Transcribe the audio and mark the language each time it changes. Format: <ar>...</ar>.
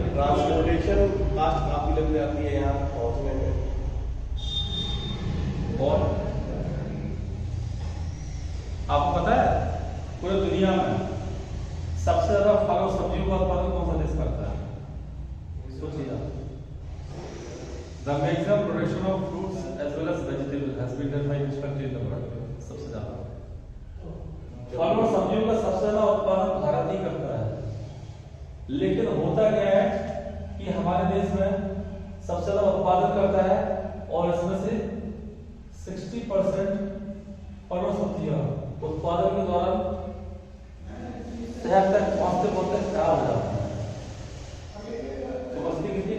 <hi>Transportation cast काफी लग जाती है यहाँ पहुँचने में। और आपको पता है पूरी दुनिया में सबसे ज्यादा फल और सब्जियों का उत्पादन कौन सा देश करता है? सोचिए आप।</hi> <en>The maximum production of fruits as well as vegetables has been done by which country in the world?</en> <hi>सबसे ज्यादा फल और सब्जियों का सबसे ज्यादा उत्पादन भारत ही करता है। लेकिन होता क्या है कि हमारे देश में सबसे ज्यादा उत्पादन करता है और इसमें से 60% फल और सब्जियां उत्पादन के दौरान शहर तक पहुंचते पहुंचते खराब हो जाती है। तो बस्ती कितनी</hi>